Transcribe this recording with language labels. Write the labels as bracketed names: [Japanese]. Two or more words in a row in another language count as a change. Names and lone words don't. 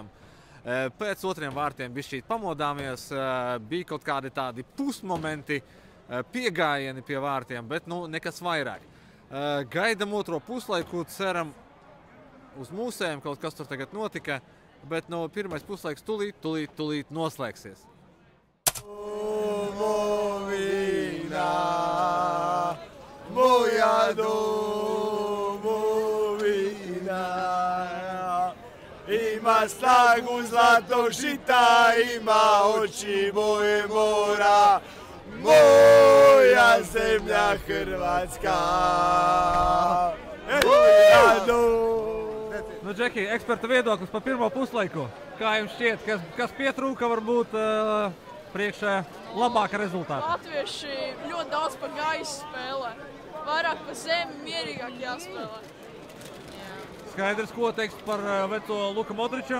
[Latvian] Pēc 2 vārtiem bišķīt pamodāmies, bija kaut kādi tādi pusmomenti, piegājieni pie vārtiem, bet nu nekas vairāk. Gaidam otro puslaiku, ceram uz mūsējiem, kaut kas tur tagad notika. Bet no pirmais puslaiks tūlīt noslēgsies. [Croatian] Domovina, moja domovina, ima snagu zlatog žita, ima oči moje mora, moja zemlja Hrvatska, moja domovina. [Latvian] Nu, Džeki, eksperta viedoklis par pirmo puslaiku. Kā jums šķiet, kas pietrūka varbūt priekšā labāka rezultāta? Latvieši ļoti daudz pa gaisu spēlē. Vairāk pa zemi, mierīgāk jāspēlē. Skaidrs, ko teiks par veco Luka Modriču?